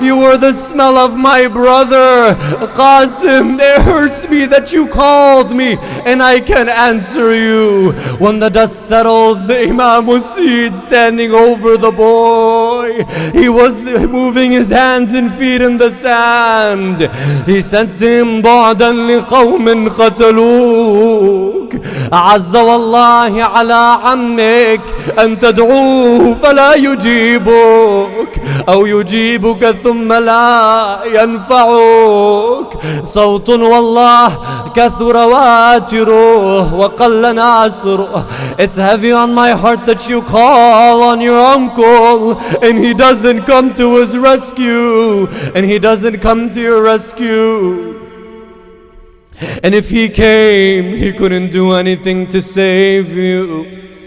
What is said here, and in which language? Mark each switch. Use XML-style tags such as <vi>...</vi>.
<en>You were the smell of my brother. Qasim, it hurts me that you called me and I can answer you. When the dust settles, the Imam was seen standing over the boy. He was moving his hands and feet in the sand. He said to him,</en> <ar>بعدا لقوم قتلوك أعز والله على عمك أن تدعوه فلا يجيبك أو يجيبك ثم لا ينفعك صوت والله كثر واتره وقل ناصره.</ar> <en>It's heavy on my heart that you call on your uncle and he doesn't come to his rescue, and he doesn't come to your rescue. And if he came, he couldn't do anything to save you.</en>